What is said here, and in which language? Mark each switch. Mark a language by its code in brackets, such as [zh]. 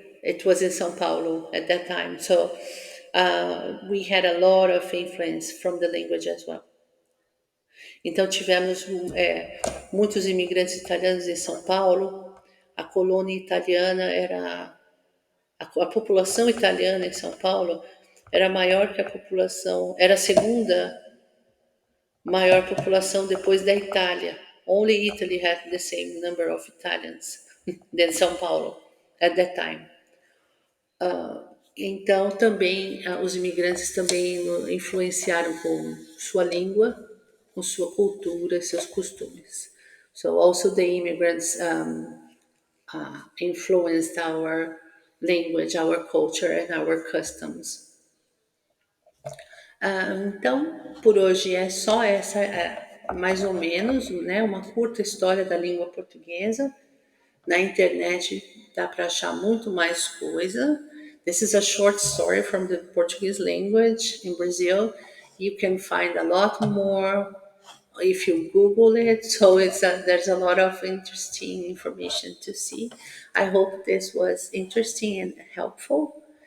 [en] It was in São Paulo at that time. So we had a lot of influence from the language as well. [pt] Então tivemos muitos imigrantes italianos em São Paulo. A colônia italiana era a população italiana em São Paulo era maior que a população, era a segunda maior população depois da Itália. [en] Only Italy had the same number of Italians than São Paulo at that time. [pt] Então também os imigrantes também influenciaram com sua língua, com sua cultura, seus costumes. [en] So also the immigrants influenced our language, our culture and our customs. [pt] Então, por hoje é só essa, mais ou menos, né, uma curta história da língua portuguesa. Na internet dá para achar muito mais coisa. [en] This is a short story from the Portuguese language in Brazil. You can find a lot more if you Google it. So there's a lot of interesting information to see. I hope this was interesting and helpful.